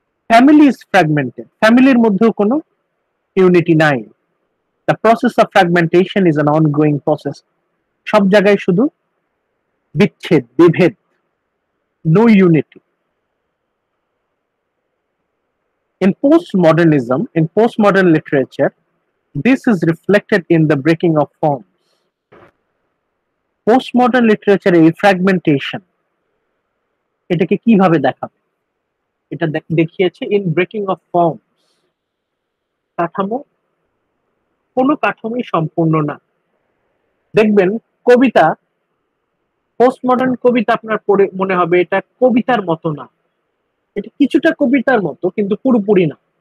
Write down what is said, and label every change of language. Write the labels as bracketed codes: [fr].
[en] family is fragmented, [bn] ফ্যামিলির মধ্যেও কোনো ইউনিটি নাই। [en] The process of fragmentation is an ongoing process. [bn] সব জায়গায় শুধু বিচ্ছেদ, বিভেদ, [en] No unity. In postmodern literature, this is reflected in the breaking of forms. [bn] Postmodern literature এই fragmentation, এটাকে কিভাবে দেখাবে? এটা দেখিয়েছে [en] In breaking of forms. [bn] কাঠামো, কোনো কাঠামোই সম্পূর্ণ না। দেখবেন কবিতা, পোস্টমডার্ন কবিতা আপনার পড়ে মনে হবে এটা কবিতার মতো না, এটা কিছুটা কবিতার মতো কিন্তু পুরোপুরি না।